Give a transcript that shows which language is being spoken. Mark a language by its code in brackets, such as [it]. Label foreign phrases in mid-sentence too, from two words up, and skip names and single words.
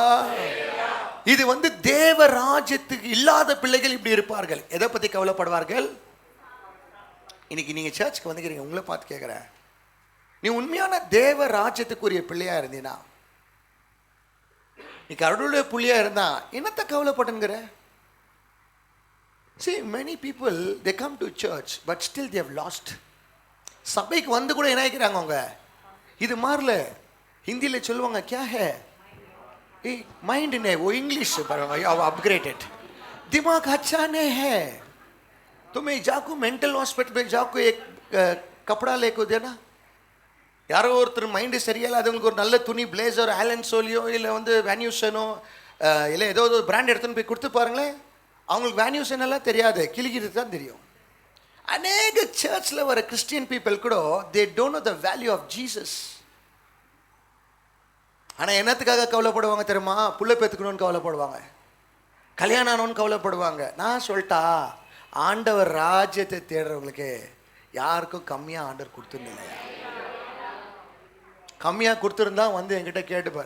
[ta] இது தேவ ராஜ்யத்துக்கு இல்லாத பிள்ளைகள் இப்படி இருப்பார்கள். எதை பத்தி கவலைப்படுவார்கள்? இன்னைக்கு நீங்க சர்ச்சுக்கு வந்துக்கிறீங்க, உங்களை பார்த்து கேட்குறேன், நீ உண்மையான தேவ ராஜ்யத்துக்குரிய பிள்ளையா இருந்தீனா, நீ கடவுளுடைய புள்ளியா இருந்தா என்னத்தை கவலைப்பட்டுங்கிற? [en] See, many people they come to church but still they have lost. [ta] சபைக்கு வந்து கூட என்ன ஆயிக்கிறாங்க அவங்க? இது மாறல. ஹிந்தியில் சொல்லுவாங்க [hi] क्या है माइंड ने वो [en] English upgraded [hi] दिमाग अच्छा नहीं है तुम्हें जाको [en] mental hospital [hi] में जाको एक कपड़ा लेको देना. [ta] யாரோ ஒருத்தர் மைண்டு சரியில்லாதவங்களுக்கு ஒரு நல்ல துணி, பிளேசர், ஆலன் சோலியோ இல்லை வேன்யூசனோ இல்லை ஏதோ ஒரு பிராண்ட் எடுத்துன்னு போய் கொடுத்து பாருங்களேன், அவங்களுக்கு வேன்யூசன் எல்லாம் தெரியாது, கிளிக்கிறது தான் தெரியும். அநேக சர்ச்சில் வர [en] Christian people கூட they don't know the value of Jesus. [ta] ஆனால் என்னத்துக்காக கவலைப்படுவாங்க தெரியுமா? புள்ள பெற்றுக்கணும்னு கவலைப்படுவாங்க, கல்யாணம் ஆனோன்னு கவலைப்படுவாங்க. நான் சொல்லிட்டா, ஆண்டவர் ராஜ்யத்தை தேடுறவங்களுக்கு யாருக்கும் கம்மியாக ஆண்டவர் கொடுத்துன்னு இல்லையா? கம்மியாக கொடுத்துருந்தா என்கிட்ட கேட்டுப்பார்.